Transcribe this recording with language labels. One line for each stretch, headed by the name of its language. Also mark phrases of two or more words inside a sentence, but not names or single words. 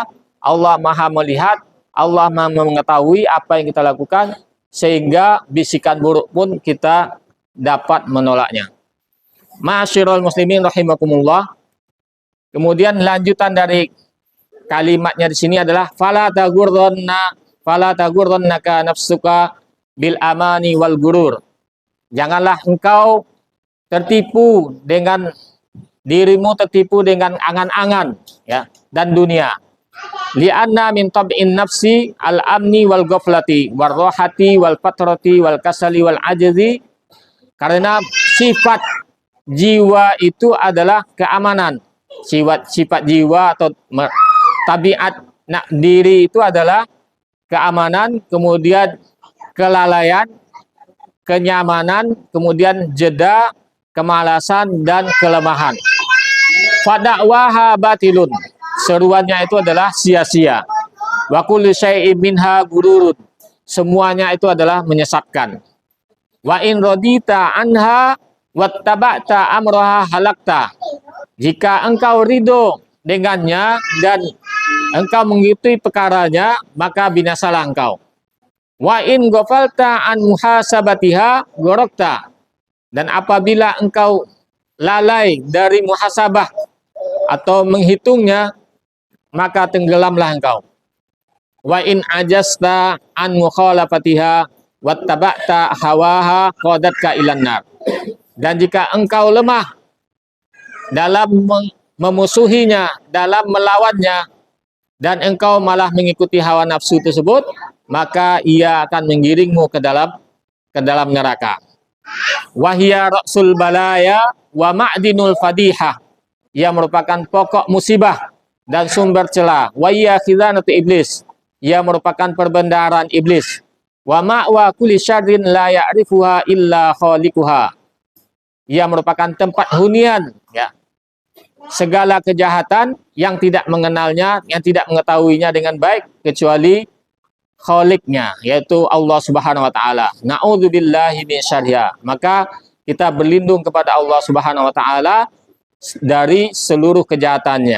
Indonesian: Allah Maha melihat, Allah Maha mengetahui apa yang kita lakukan, sehingga bisikan buruk pun kita dapat menolaknya.
Arabic: معاشر المسلمين رحمكم الله.
Indonesian: Kemudian lanjutan dari kalimatnya di sini adalah
Arabic: فلا تغرنك نفسك بالأماني والغرور.
Indonesian: Janganlah engkau tertipu dengan dirimu, tertipu dengan angan-angan, ya, dan dunia.
Arabic: لأن من طبع النفس الأمن والغفلة والراحة والفترة والكسل والعجز.
Indonesian: Karena sifat jiwa itu adalah keamanan. Sifat jiwa atau tabiat diri itu adalah keamanan, kemudian kelalaian, kenyamanan, kemudian jeda, kemalasan, dan kelemahan.
Arabic: فدعواها باطل.
Indonesian: Seruannya itu adalah sia-sia.
Arabic: وكل شيء منها غرور.
Indonesian: Semuanya itu adalah menyesatkan.
Arabic: وإن رضيت عنها واتبعت أمرها هلكت.
Indonesian: Jika engkau ridho dengannya dan engkau mengikuti perkaranya, maka binasalah engkau.
Arabic: وإن غفلت عن محاسبتها غرقت.
Indonesian: Dan apabila engkau lalai dari muhasabah atau menghitungnya, maka tenggelamlah engkau.
Arabic: وإن عجزت عن مخالفتها واتبعت هواها قادتك إلى النار.
Indonesian: Dan jika engkau lemah dalam memusuhinya, dalam melawannya, dan engkau malah mengikuti hawa nafsu tersebut, maka ia akan menggiringmu ke dalam neraka.
Arabic: وهي رأس البلايا ومعدن الفضيحة.
Indonesian: Ia merupakan pokok musibah dan sumber celah.
Arabic: وهي خزانة إبليس.
Indonesian: Ia merupakan perbendaharaan iblis.
Arabic: ومأوى كل شر لا يعرفها إلا خالقها.
Indonesian: ia merupakan tempat hunian, ya, segala kejahatan yang tidak mengenalnya, yang tidak mengetahuinya dengan baik kecuali Khaliknya, yaitu Allah
Arabic: سبحانه وتعالى. نعوذ بالله من شرها.
Indonesian: Maka kita berlindung kepada Allah
Arabic: سبحانه وتعالى
Indonesian: dari seluruh kejahatannya.